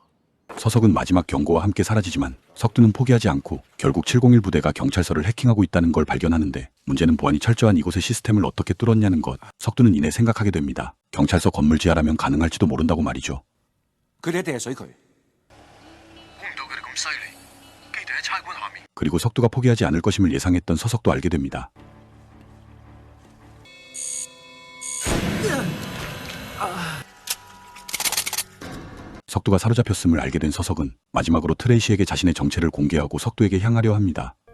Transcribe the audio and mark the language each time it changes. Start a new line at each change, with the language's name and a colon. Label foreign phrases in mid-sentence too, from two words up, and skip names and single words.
Korean: 서석은 마지막 경고와 함께 사라지지만 석두는 포기하지 않고 결국 701 부대가 경찰서를 해킹하고 있다는 걸 발견하는데 문제는 보안이 철저한 이곳의 시스템을 어떻게 뚫었냐는 것. 석두는 이내 생각하게 됩니다. 경찰서 건물 지하라면 가능할지도 모른다고 말이죠.
Cantonese: 佢哋一定係水渠。
Korean: 그리고 석두가 포기하지 않을 것임을 예상했던 서석도 알게 됩니다. 석두가 사로잡혔음을 알게 된 서석은 마지막으로 트레이시에게 자신의 정체를 공개하고 석두에게 향하려 합니다.